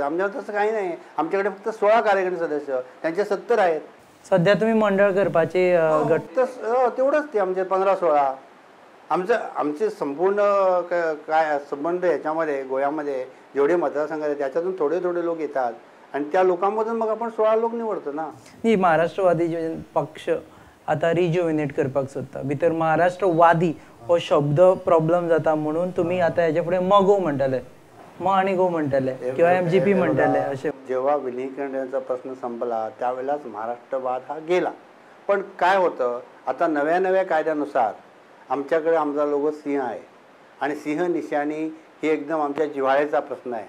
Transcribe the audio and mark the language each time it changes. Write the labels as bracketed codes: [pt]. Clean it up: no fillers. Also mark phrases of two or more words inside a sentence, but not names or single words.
[mr] आमच्यामध्ये तसं काही नाही. आमच्याकडे फक्त 16 कार्यकारी सदस्य, त्यांचे 70 आहेत. [kok] सध्या तुम्ही मंडळ करपाचे गट [mr] तेवढंच ते आमचे 15-16. आमचे संपूर्ण काय संबंध याच्यामध्ये गोव्यामध्ये जेवढे मतदारसंघ आहेत त्याच्यातून थोडे थोडे लोक येतात आणि त्या लोकांमधून मग आपण 16 लोक निवडतो ना. [kok] ही महाराष्ट्रवादी पक्ष आता रिज्युविनेट करपाक सोदता. भितर महाराष्ट्रवादी हो शब्द प्रॉब्लेम जाता म्हणून तुम्ही आता याच्या पुढे मगो म्हणटले, म आणि गो म्हणटले किंवा MGP म्हणटले असे. [mr] जेव्हा विलीनीकरणाचा प्रश्न संपला त्यावेळेलाच महाराष्ट्रवाद हा गेला. पण काय होतं, आता नव्या कायद्यानुसार आमच्याकडे आमचा लोगो सिंह आहे आणि सिंह निशाणी ही एकदम आमच्या जिव्हाळ्याचा प्रश्न आहे.